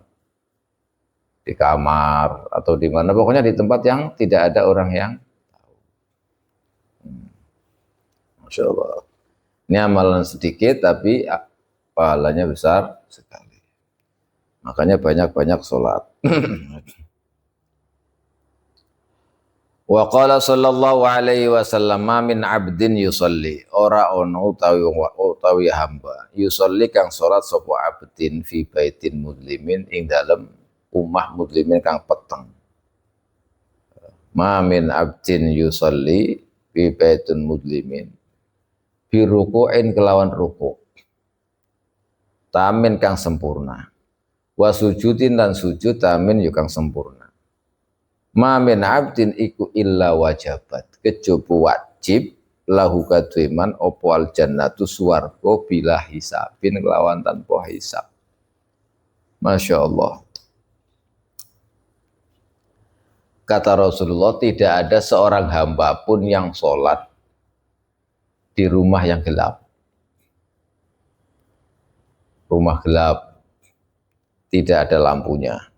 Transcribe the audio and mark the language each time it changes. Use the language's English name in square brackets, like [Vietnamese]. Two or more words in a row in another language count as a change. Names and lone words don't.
[Indonesian] Di kamar atau di mana, pokoknya di tempat yang tidak ada orang yang tahu. [Arabic] Masya Allah. [Indonesian] Ini amalan sedikit tapi pahalanya besar sekali. Makanya banyak-banyak sholat. [Arabic] وقال صلى الله عليه وسلم ما من عبد يصلي [Javanese] ora ono utawi hamba yusolli kang salat sapa [Arabic] عبد في بيت مسلم [Javanese] ing dalem umah muslimin kang peteng. [Arabic] Ma min abdin yusolli fi baitin muslimin bi ruku'in [Javanese] kelawan ruku' [Arabic] tamin [Javanese] kang sempurna [Arabic] wa sujudin dan sujud tamin [Javanese] yo kang sempurna. [Arabic] Ma min abdin iku illa wajabat [Javanese] kejaba wajib [Arabic] lahu [Javanese] kadheman apa [Arabic] al jannatu swarga bila hisabin [Javanese] kelawan tanpa hisab. [Arabic] Masya Allah. [Indonesian] Kata Rasulullah, tidak ada seorang hamba pun yang sholat di rumah yang gelap. Rumah gelap, tidak ada lampunya.